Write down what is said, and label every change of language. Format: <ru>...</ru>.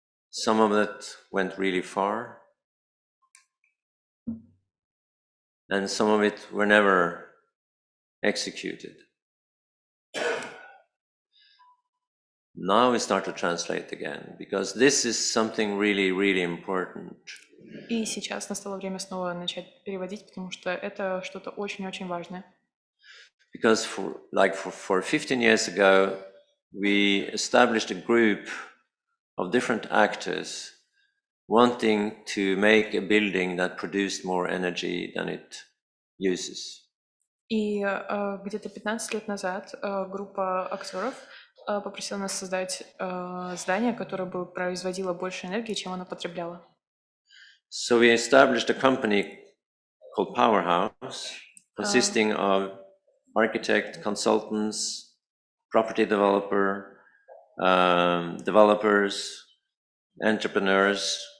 <en>Some of it went really far, and some of it were never executed. Now we start to translate again, because this is something really, really important.</en> <ru>И сейчас настало время снова начать переводить, потому что это что-то очень-очень важное.</ru> <en>Because for 15 years ago, we established a group of different actors wanting to make a building that produced more energy than it uses.</en> <ru>И где-то 15 лет назад группа актеров попросила нас создать здание, которое бы производило больше энергии, чем оно потребляlo.</ru> <en>So we established a company called Powerhouse, consisting of architect, consultants, property developer, developers, entrepreneurs.</en>